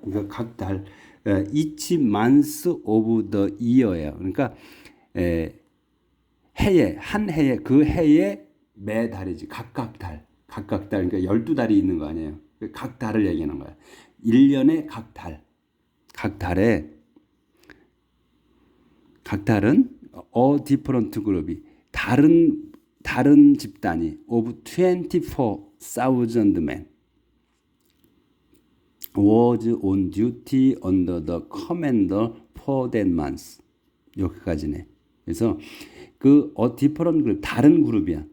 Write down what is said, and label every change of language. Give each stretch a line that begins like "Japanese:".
Korean: 그러니까 각 달
English: each month of the year
Korean: 예요. 그러니까 해에 한 해에 그 해에 매 달이지. 각각 달. 그러니까 12달이 있는 거 아니에요. 각 달을 얘기하는 거야. 1년에 각 달. 각 달은
English: a different group이
Korean: 다른 집단이
English: of 24,000 men was on duty under the commander for that month.
Korean: 여기까지네. 그래서 그
English: a different group
Korean: 다른 그룹이야.